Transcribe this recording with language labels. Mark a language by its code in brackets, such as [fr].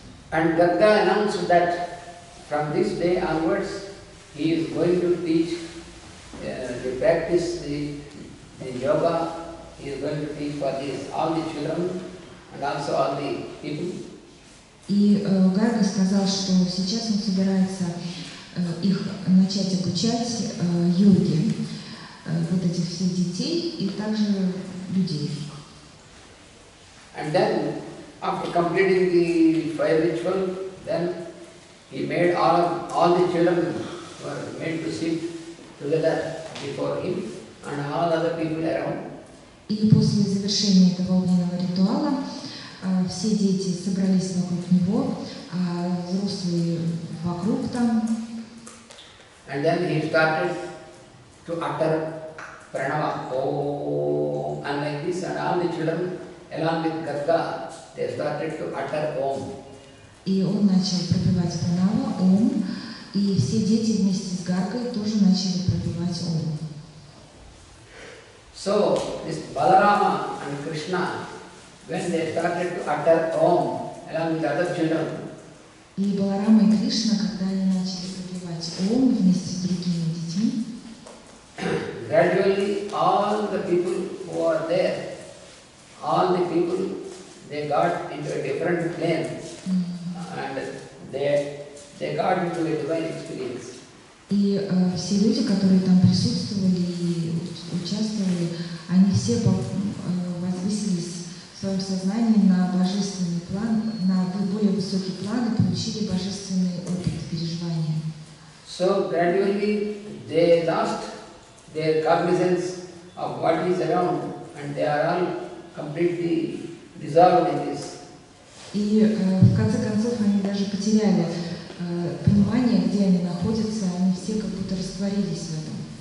[en] And Garga announced that from this day onwards, he is going to teach, the practice, the yoga. He is going to teach for all the children and also all the people. [ru] И Гарга сказал, что сейчас он собирается их начать обучать йоге, вот этих всех детей и также людей. [en] And then, after completing the fire ritual, then he made all the children were made to sit together before him and all other people around. [ru] И после завершения этого огненного ритуала все дети собрались вокруг него, а взрослые вокруг там. [en] And then he started to utter pranava, Om, and like this, and all the children along with Garga, they started to utter Om. [ru] И он начал пропевать пранава, Ом, и все дети вместе с Гаргой тоже начали пропевать Ом. [en] So, this Balarama and Krishna, when they started to utter Om along with other children, [ru] И Баларама и Кришна, когда они начали пропевать Ом вместе с другими детьми, [en] gradually all the people who are there, all the people, they got into a different plane and they got into a divine experience. [ru] и все люди, которые там присутствовали и участвовали, они все возвысились в своем сознании на божественный план, на более высокий план и получили божественный опыт переживания. [en] So gradually they lost their cognizance of what is around and they are all completely dissolved in this. [ru] И в конце концов они даже потеряли понимание, где они находятся, они все как будто растворились в этом.